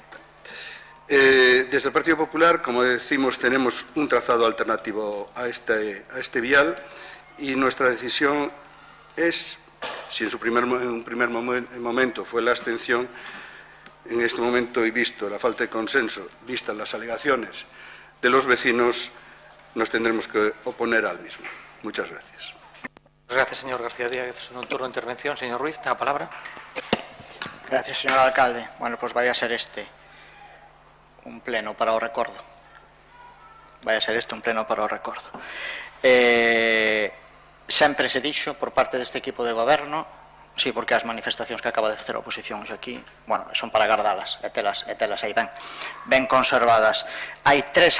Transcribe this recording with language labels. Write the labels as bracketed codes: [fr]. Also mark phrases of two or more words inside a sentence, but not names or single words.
[es] Desde el Partido Popular, como decimos, tenemos un trazado alternativo a este vial y nuestra decisión es, si en un primer momento fue la abstención, en este momento, y visto la falta de consenso, vistas las alegaciones de los vecinos, nos tendremos que oponer al mismo. Muchas gracias. Gracias, señor García Díaz. En un turno de intervención, señor Ruiz, tiene la palabra. Gracias, señor alcalde. [gl] Bueno, pues vai a ser un pleno para o recordo. Vai a ser un pleno para o recordo. Sempre se dixo por parte deste equipo de goberno, sí, porque as manifestacións que acaba de facer a oposición aquí, bueno, son para guardalas e telas aí ben conservadas.